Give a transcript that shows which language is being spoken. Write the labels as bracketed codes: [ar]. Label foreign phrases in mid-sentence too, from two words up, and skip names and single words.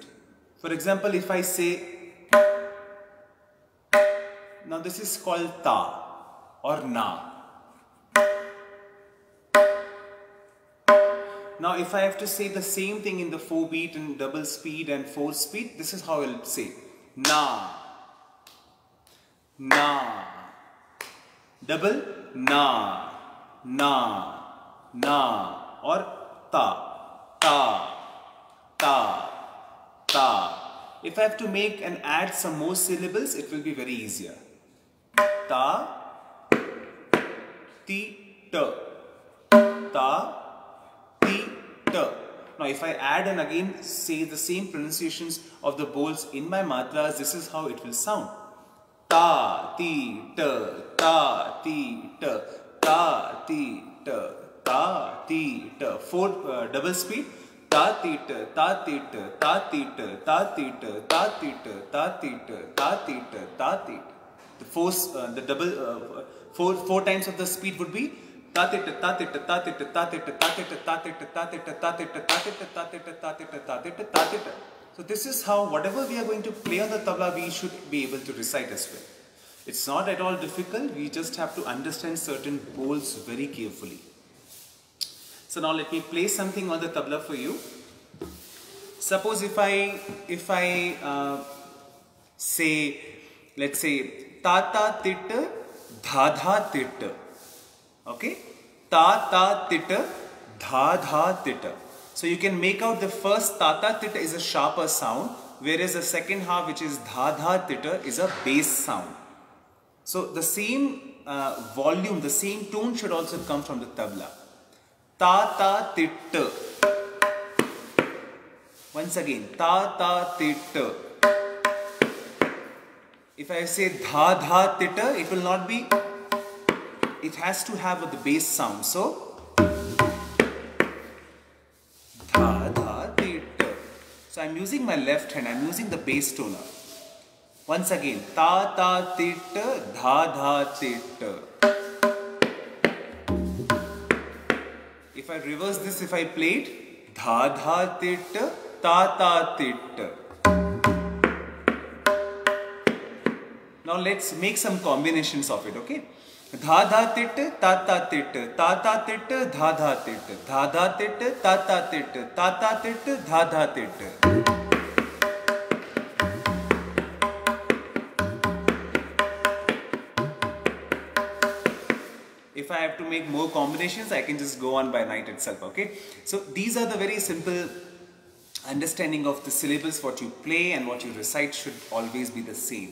[en] For example, if I say, now this is called ta or na. Now if I have to say the same thing in the 4 beat and double speed and 4 speed, this is how I'll say. Na. Na. Double. Na. Na. Na. Or ta. Ta. Ta. Ta. If I have to make and add some more syllables, it will be very easier. Ta. Ti. Ta. Ta. Now if I add and again say the same pronunciations of the bols in my matras, this is how it will sound. Ta, ti, ta, ta, ti, ta, ta, ti, ta, ta, ti, ta. 4 double speed. Ta, ti, ta, ta, ti, ta, ta, ti, ta, ta, ti, ta, ta, ti, ta, ta, ti, ta, ta, ti, ta, ta, ti, ta. The double 4 times of the speed would be so this is how whatever we are going to play on the tabla, we should be able to recite as well. It's not at all difficult. We just have to understand certain bols very carefully. So now let me play something on the tabla for you. Suppose if I say, let's say ta ta tit dha dha tit. Okay, ta ta tita, dha dha tita. So you can make out the first ta ta tita is a sharper sound, whereas the second half, which is dha dha tita, is a bass sound. So the same volume, the same tone should also come from the tabla. Ta ta tita. Once again, ta ta tita. If I say dha dha tita, it will not be. It has to have the bass sound. So, dha dha tita. So I'm using my left hand. I'm using the bass toner. Once again, ta ta tita, dha dha tita. If I reverse this, if I play it, dha dha tita, ta ta tita. Now let's make some combinations of it. Okay. Dha dha tit, ta ta tit, ta ta tit, dha dha tit, dha dha tit, ta ta tit, ta ta tit, dha dha tit. If I have to make more combinations, I can just go on by night itself. Okay. So these are the very simple understanding of the syllables, what you play and what you recite should always be the same.